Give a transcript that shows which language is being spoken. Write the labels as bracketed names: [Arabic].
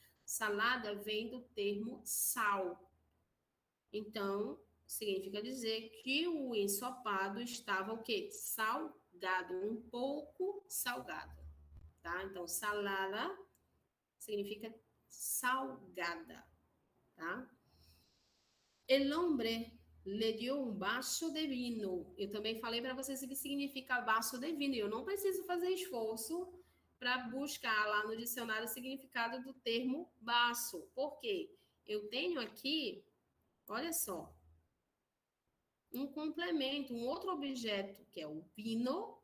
[Portuguese] Salada vem do termo sal. Então, significa dizer que o ensopado estava o quê? Salgado, um pouco salgado, tá? Então, salada significa salgada, tá? [Spanish] El hombre le dio un vaso de vino. [Portuguese] Eu também falei para vocês o que significa [Spanish] vaso de vino. [Portuguese] Eu não preciso fazer esforço para buscar lá no dicionário o significado do termo vaso. Por quê? Eu tenho aqui, olha só, um complemento, um outro objeto, que é o vino.